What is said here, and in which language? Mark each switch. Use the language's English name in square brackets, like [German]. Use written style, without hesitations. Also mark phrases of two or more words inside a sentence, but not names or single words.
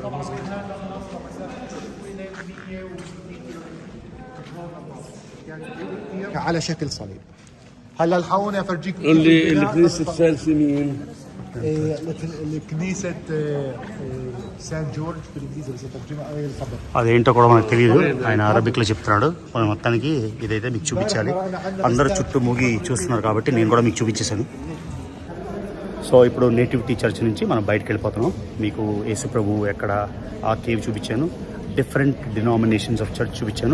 [Arabic] على شكل صليب. هلا الحقوني افرجيك اللي الكنيسة الثالثين. كنيسة سان جورج بالانجليزي بس ترجمة الخبر. [Telugu] అదేంటో కూడా మనకు తెలియదు. ఆయన అరబిక్లో చెప్తున్నాడు. మనం మొత్తానికి ఇదైతే మీకు చూపించాలి. అందరూ చుట్టూ మూగి చూస్తున్నారు కాబట్టి నేను కూడా మీకు చూపించేశాను. సో ఇప్పుడు నేటివిటీ చర్చ్ నుంచి మనం బయటకు వెళ్ళిపోతున్నాం. మీకు యేసు ప్రభు ఎక్కడ ఆ కేవ్ చూపించాను, [English] different denominations of church [Telugu] చూపించాను.